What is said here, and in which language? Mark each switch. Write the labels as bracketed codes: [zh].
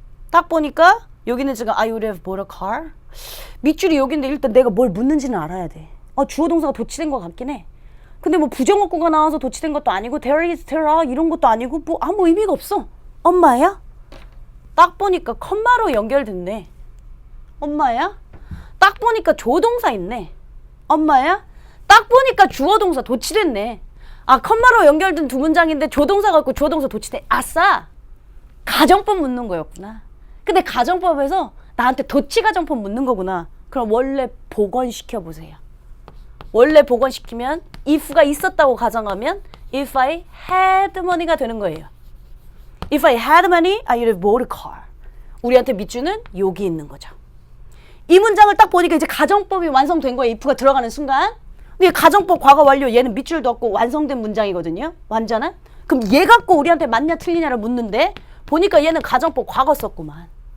[ko] 딱 보니까 여기는 지금 [en] I would have bought a car. [ko] 밑줄이 여기인데 일단 내가 뭘 묻는지는 알아야 돼. 주어 동사가 도치된 것 같긴 해. 근데 뭐 부정어구가 나와서 도치된 것도 아니고 [en] there is, there are [ko] 이런 것도 아니고 뭐 아무 의미가 없어. 엄마야? 딱 보니까 컴마로 연결됐네. 엄마야? 딱 보니까 조동사 있네. 엄마야? 딱 보니까 주어 동사 도치됐네. 컴마로 연결된 2문장인데 조동사가 있고 주어 동사 도치돼. 아싸! 가정법 묻는 거였구나. 근데 가정법에서 나한테 도치가정법 묻는 거구나. 그럼 원래 복원시켜 보세요. 원래 복원시키면 if가 있었다고 가정하면 [en] if I had money [ko] 가 되는 거예요. [en] If I had money, I would have bought a car. [ko] 우리한테 밑줄은 여기 있는 거죠. 이 문장을 딱 보니까 이제 가정법이 완성된 거예요. if가 들어가는 순간. 근데 가정법 과거 완료 얘는 밑줄도 없고 완성된 문장이거든요. 완전한. 그럼 얘 갖고 우리한테 맞냐 틀리냐를 묻는데 보니까 얘는 가정법 과거 썼구만.